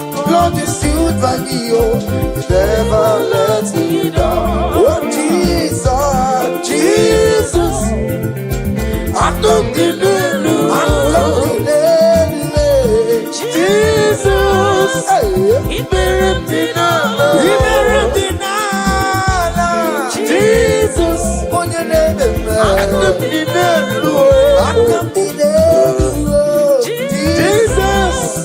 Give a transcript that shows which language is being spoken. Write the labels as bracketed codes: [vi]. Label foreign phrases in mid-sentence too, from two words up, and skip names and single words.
[en] Lord, you stood by me, oh, you never let me down. Oh, Jesus, Jesus, I don't believe you. I don't believe you. Jesus, hey. [ig] Ibere m dị n'ala. Ibere m dị n'ala. Jesus. Onye na-eme mma. Aka m dị n'elu. Aka m dị n'elu. [en] Jesus. Jesus.